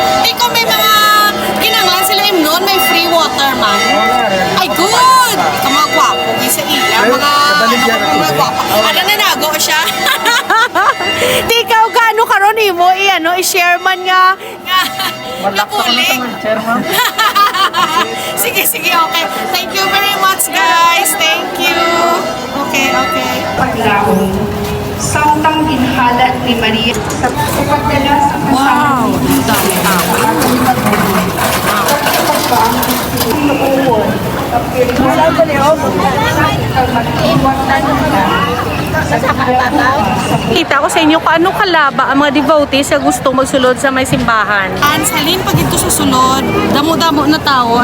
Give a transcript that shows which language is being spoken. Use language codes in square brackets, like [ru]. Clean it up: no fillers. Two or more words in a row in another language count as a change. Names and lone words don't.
[hil] Kung may mga kinanglan sila imnon, may free water man. Ay, good! Ikaw mga gwapo, sa iya, mga gwapo. Ano na nago siya? Di ikaw gaano karon imo i-share man nga. Napuli. Sige, okay. [en] Thank you very much, guys. Thank you. Okay. [hil] Paglaong, samtang ginhalat ni Maria sa pagdala sa [tl] Wow, dami tao. [hil] Kita ko sa inyo kung anong kalaba ang mga devotees na gusto magsulod sa may simbahan. Salin pag ito susunod, damo-damo na tao.